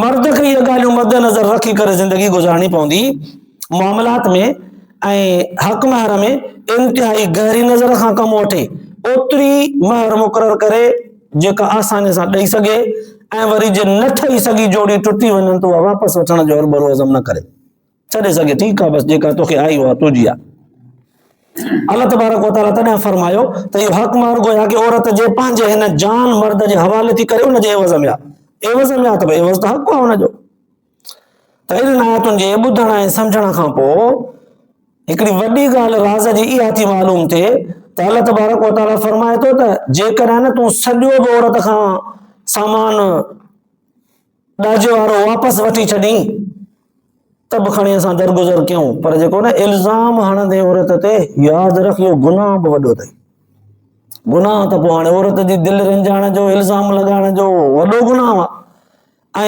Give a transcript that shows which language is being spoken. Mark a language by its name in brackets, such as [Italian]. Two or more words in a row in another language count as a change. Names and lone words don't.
[Sindhi] मर्द खे इहे ॻाल्हियूं मद्देनज़र रखी करे ज़िंदगी गुज़ारणी पवंदी मामलात में ऐं हक़ महर में इंतिहाई गहरी नज़र खां कमु वठे, ओतिरी महर मुक़ररु करे जेका आसानी सां ॾेई सघे ऐं वरी जे न ठही सघी जोड़ी टुटी वञनि त उहा वापसि वठण जो हरबरो अज़म न करे, छॾे सघे ठीकु आहे बसि जेका तोखे आई उहा तुंहिंजी आहे। [Arabic] الله تبارك وتعالى [Sindhi] तॾहिं फरमायो त इहो हक़ महर गोया कि औरत जे पंहिंजे हिन जान मर्द जे हवाले थी करे उनजे एवज़ में आहे। एवज़ में आहे त भई एवज़ त हक़ आहे हुनजो। त इन्हनि आयतुनि जे ॿुधण ऐं सम्झण खां पोइ हिकिड़ी वॾी ॻाल्हि राज़ जी इहा थी मालूम थिए त [Arabic] الله تبارك وتعالى [Sindhi] फरमाए थो त जेकॾहिं न तूं सॼो बि औरत खां सामान ॾाजे वारो वापसि वठी छॾीं त बि खणी असां दरगुज़र कयूं, पर जेको न इल्ज़ाम हणंदे औरत ते यादि रख इहो गुनाह बि वॾो अथई। गुनाह त पोइ हाणे औरत जी दिलि रिंजाइण जो इल्ज़ाम लॻाइण जो वॾो गुनाह आहे।